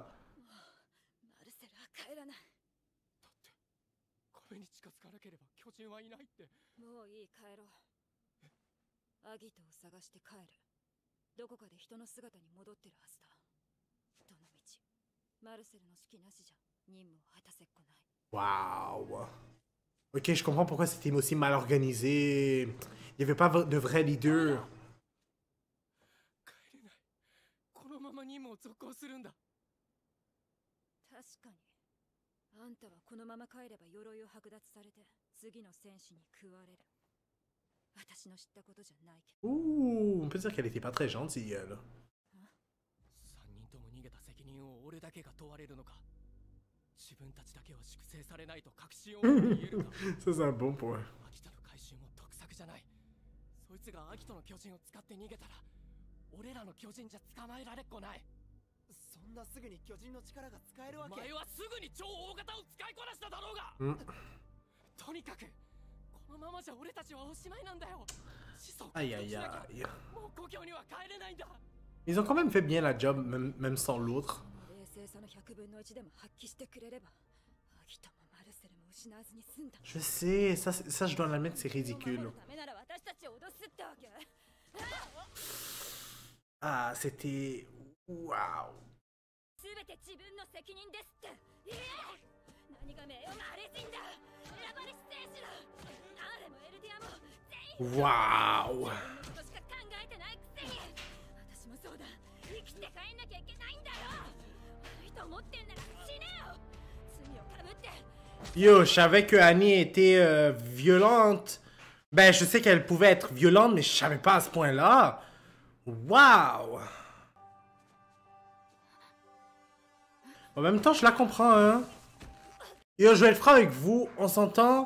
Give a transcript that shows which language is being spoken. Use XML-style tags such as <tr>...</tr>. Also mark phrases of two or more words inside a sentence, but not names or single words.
<ja>マルセルは帰らない。だって壁に近づかなければ巨人はいないって。もういい、帰ろう。アギトを探して帰る。どこかで人の姿に戻ってるはずだ。どの道マルセルの指揮なしじゃ任務を果たせっこない。</ja> <fr>Waouh. Ok, je comprends pourquoi c'était aussi mal organisé. Il n'y avait pas de vrai leader.</fr> <ja>帰れない。このまま任務を続行するんだ。確かにあんたはこのまま帰れば鎧を剥奪されて次の戦士に食われる。私の知ったことじゃないけど。</ja> <fr>Ouh, on peut dire qu'elle était pas très gentille, elle.</fr> <ja>3 人とも逃げた責任を俺だけが問われるのか。自分たちだけは粛清されないと確信を持って言えるか。</ja> <fr>Ça, c'est un bon point.</fr> <ja>アギトの回収も得策じゃない。そいつがアギトの巨人を使って逃げたら俺らの巨人じゃ捕まえられっこない。そんなすぐに巨人の力が使えるわけ。お前はすぐに超大型を使いこなしただろうが。とにかくこのままじゃ俺たちはおしまいなんだよ。始祖を獲</ja> <fr>Aïe</fr> <ja>得</ja> <fr>aïe</fr> <ja>しなきゃ</ja> <fr>aïe.</fr> <ja>もう故郷には帰れないんだ。</ja> <fr>Ils ont quand même fait bien la job, même sans l'autre.</fr> <ja>冷静さの100分の1でも発揮してくれればアギトもマルセルも失わずに済んだ。</ja> <fr>Je sais, ça je dois l'admettre, c'est</fr> <ja>守</ja> <fr>ridicule.</fr> <ja>るためなら私たちを脅すってわけ。</ja> <fr>Ah, c'était... Waouh.</fr> <ja>全て自分の責任ですって。何が名誉があれ人だ。選ばれし戦士だ。アーレもエルディアも全員</ja> <fr>Waouh.</fr> <ja>自分のことしか考えてないくせに。私もそうだ。生きて帰んなきゃいけないんだよ。悪いと思ってんなら死ねよ。罪をかぶって</ja> <fr>Yo, je savais que Annie était violente. Ben, je sais qu'elle pouvait être violente, mais je savais pas à ce point-là. Waouh! En même temps, je la comprends, hein. Yo, je vais être franc avec vous, on s'entend.</fr>